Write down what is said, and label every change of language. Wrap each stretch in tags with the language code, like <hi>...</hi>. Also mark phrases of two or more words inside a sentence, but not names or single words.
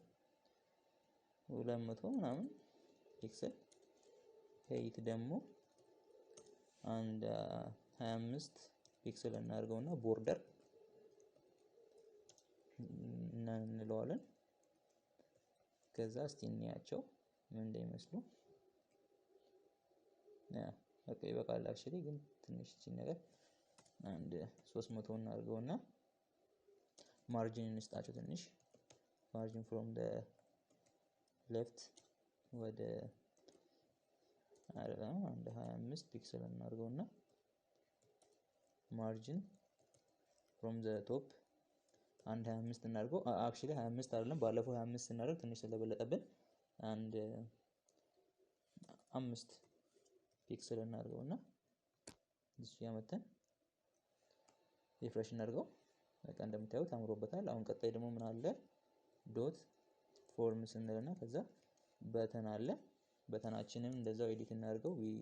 <am>200 ምናምን</am> <en>pixel height</en> <am>ደግሞ አንድ 25 ፒክሰል እናደርገውና ቦርደር እንለዋለን ከዛ እስቲ እንያቸው ምን እንደሚመስሉ ኦኬ በቃል አክቹሊ ግን ትንሽ እቺ ነገር አንድ 300 እናድርገውና ማርጂን እንስጣቸው ትንሽ ማርጂን</am> <en>from the left</en> <am>ወደ አይደለም አንድ 25 ፒክሰል እናድርገውና ማርጂን</am> <en>from the top</en> <am>አንድ 25 እናድርገው። አክቹሊ 25 አይደለም ባለፈው 25 እናደርግ ትንሽ ስለበለጠብን አንድ 5 ፒክሰል እናድርገውና እዚህ ያመጣን ሪፍሬሽ እናድርገው። በቃ እንደምታዩት አምሮበታል። አሁን ቀጣይ ደግሞ ምን አለ</am> <en>dot forms</en> <am>እንልና ከዛ በተን አለ። በተናችንን እንደዛው ኤዲት እናድርገው።</am>